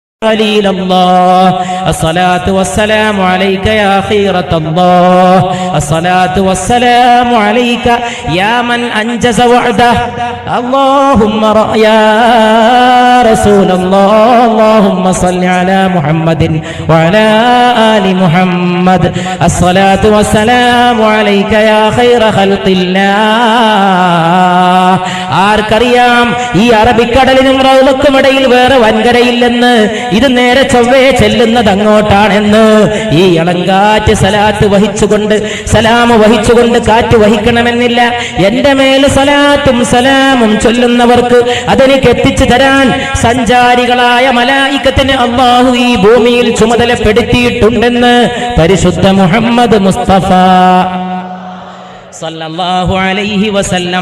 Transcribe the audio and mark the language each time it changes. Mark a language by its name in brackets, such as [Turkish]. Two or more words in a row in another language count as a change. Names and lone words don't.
[Arabic] خليل الله الصلاة والسلام عليك يا خيرة الله الصلاة والسلام عليك يا من أنجز وعده اللهم يا رسول الله اللهم صل على محمد وعلى آل محمد الصلاة والسلام عليك يا خير خلق الله [Malayalam] ആർക്കറിയാം ഈ അറബിക്കടലിനും റൗളക്കും ഇടയിൽ വേറെ വൻകരയില്ലെന്ന് ഇത് നേരെ ചൊവ്വേ ചെല്ലുന്നത് അങ്ങോട്ടാണെന്ന് ഈ ഇളങ്കാറ്റ് സലാത്ത് വഹിച്ചുകൊണ്ട് സലാം വഹിച്ചുകൊണ്ട് കാറ്റ് വഹിക്കണമെന്നില്ല എന്റെ മേൽ സലാത്തും സലാമും ചൊല്ലുന്നവർക്ക് അതെനിക്ക് എത്തിച്ചു തരാൻ സഞ്ചാരികളായ മലായികത്തിന് അല്ലാഹു ഈ ഭൂമിയിൽ ചുമതലപ്പെടുത്തിയിട്ടുണ്ടെന്ന് പരിശുദ്ധ മുഹമ്മദ് മുസ്തഫ [Arabic] صلى الله عليه وسلم.